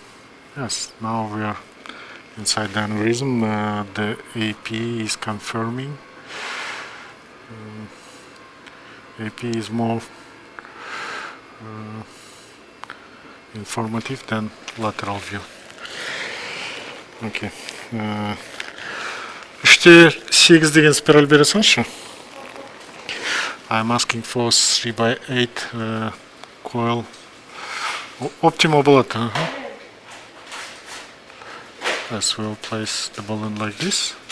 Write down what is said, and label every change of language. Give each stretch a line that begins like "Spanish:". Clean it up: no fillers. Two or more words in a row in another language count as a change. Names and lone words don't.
English: Yes, now we are inside the aneurysm. The AP is confirming. AP is more informative than lateral view. Okay.
Kazakh: 3/8 деген спираль бере салшы.
English: I'm asking for 3/8 coil.
Kazakh: Optimal болады.
English: Yes, we'll place the balloon like this.